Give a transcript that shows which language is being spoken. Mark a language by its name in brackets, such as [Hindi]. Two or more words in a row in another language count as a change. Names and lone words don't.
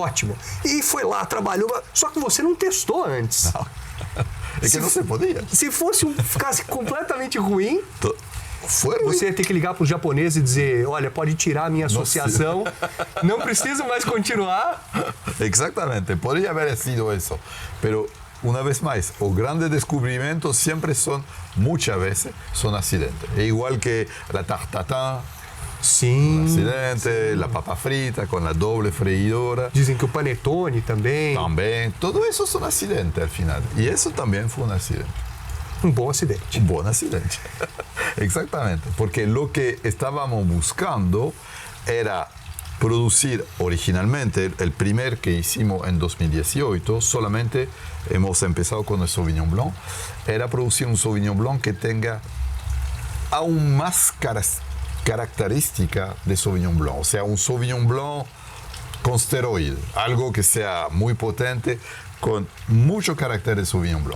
[Portuguese] E foi lá, trabalhou, só que você não testou antes. Não. É que não se podia. Se ficasse completamente ruim, foi ruim. Você ia ter que ligar para o japonês e dizer, olha, pode tirar a minha associação, não preciso mais continuar. Exatamente, poderia haber sido isso. [Spanish] Pero, una vez más, los grandes descubrimientos siempre son, muchas veces, son accidentes. Es igual que la tarte tatin, [Portuguese] sim, [Spanish] un accidente, la papa frita con la doble freidora. [Portuguese] Dizem que o panetone também. [Spanish] También, todo eso son accidentes al final. Y eso también fue un accidente. [Portuguese] Um bom acidente. [Spanish] Un buen accidente. Exactamente, porque lo que estábamos buscando era producir originalmente, el primer que hicimos en 2018, solamente hemos empezado con el Sauvignon Blanc, era producir un Sauvignon Blanc que tenga aún más característica de Sauvignon Blanc, o sea, un Sauvignon Blanc con steroide, algo que sea muy potente, con mucho carácter de Sauvignon Blanc.